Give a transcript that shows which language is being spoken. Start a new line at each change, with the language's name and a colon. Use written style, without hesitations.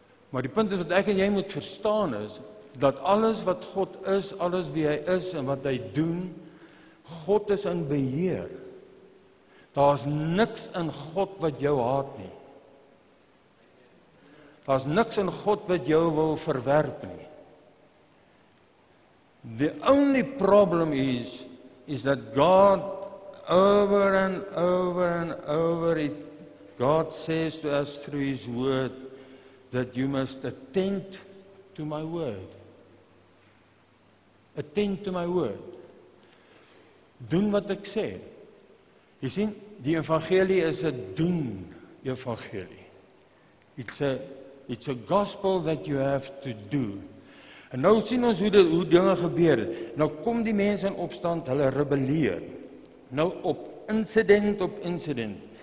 Afrikaans: Maar die punt is wat ek en jy moet verstaan is, dat alles wat God is, alles wie hy is en wat hy doen, God is in beheer. Daar's niks in God wat jou haat nie. Daar's niks in God wat jou wil verwerp nie.
English: The only problem is that God over and over it, God says to us through His word that you must attend to my word. Attend to my word.
Afrikaans: Doen wat ek sê. Jy sien, die evangelie is 'n doen evangelie.
English: It's a gospel that you have to do.
Afrikaans: En nou sien ons hoe dinge gebeur. Nou kom die mense in opstand, hulle rebelleer. Nou op incident.